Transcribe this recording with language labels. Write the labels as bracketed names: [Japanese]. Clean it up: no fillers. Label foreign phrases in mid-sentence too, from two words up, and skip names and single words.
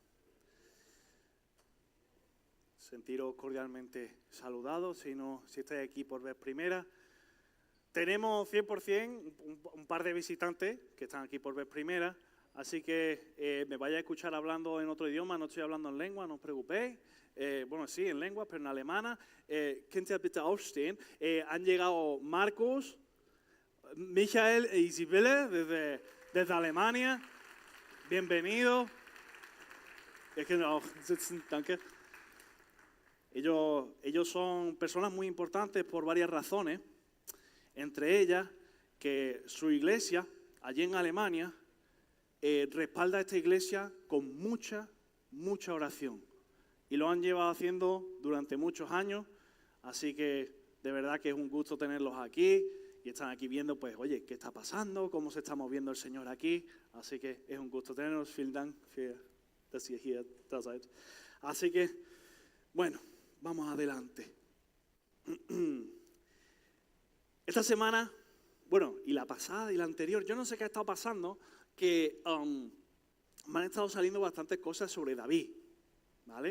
[Spanish] Sentiros cordialmente saludados, si estáis aquí por vez primera. Tenemos 100% un par de visitantes que están aquí por vez primera, así que me vais a escuchar hablando en otro idioma, no estoy hablando en lengua, no os preocupéis. Bueno, sí, en lengua, pero en alemana. [German] Könnt ihr bitte aufstehen? [Spanish] Han llegado Marcos, Michael e Isabelle desde Alemania. Bienvenidos. Es que no, danke. Ellos son personas muy importantes por varias razones. Entre ellas, que su iglesia, allí en Alemania, respalda a esta iglesia con mucha oración. Y lo han llevado haciendo durante muchos años, así que de verdad que es un gusto tenerlos aquí. Y están aquí viendo, pues, oye, ¿qué está pasando? ¿Cómo se está moviendo el Señor aquí? Así que es un gusto tenerlos. [German] Vielen Dank dass ihr hier da seid. [Spanish] Así que, bueno, vamos adelante. Esta semana, bueno, y la pasada y la anterior, yo no sé qué ha estado pasando, que me han estado saliendo bastantes cosas sobre David, ¿vale?